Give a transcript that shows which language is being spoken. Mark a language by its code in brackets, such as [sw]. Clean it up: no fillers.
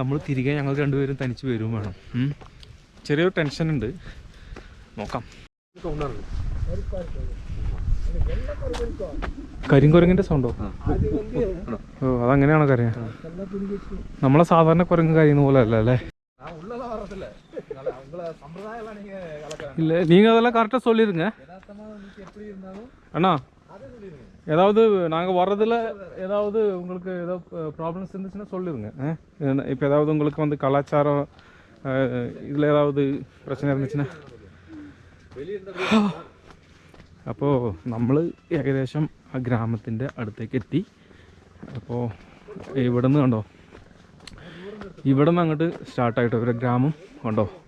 [ml] നമ്മൾ തിരികെ ഞങ്ങൾ രണ്ടുപേരും തനിച്ച് വരും വേണം. ചെറിയൊരു ടെൻഷൻ ഉണ്ട്, നോക്കാം. കരിങ്കുരങ്ങിന്റെ സൗണ്ടോ? ഓ, അതങ്ങനെയാണോ കരയാ? നമ്മളെ സാധാരണ കുരങ്ങ് കരയുന്ന പോലെ അല്ല അല്ലേ? [ta] இல்ல, நீங்க அதெல்லாம் கரெக்டாக சொல்லிடுங்க அண்ணா. ஏதாவது நாங்கள் வர்றதில் ஏதாவது உங்களுக்கு ஏதாவது ப்ராப்ளம்ஸ் இருந்துச்சுன்னா சொல்லிடுங்க. இப்போ ஏதாவது உங்களுக்கு வந்து கலாச்சாரம் இதில் ஏதாவது பிரச்சனை இருந்துச்சுன்னா. [ml] അപ്പോൾ നമ്മൾ ഏകദേശം ആ ഗ്രാമത്തിൻ്റെ അടുത്തേക്ക് എത്തി. അപ്പോൾ ഇവിടെ നിന്ന് കണ്ടോ, ഇവിടെ നിന്ന് അങ്ങോട്ട് സ്റ്റാർട്ടായിട്ടോ ഇവരുടെ ഗ്രാമം കണ്ടോ.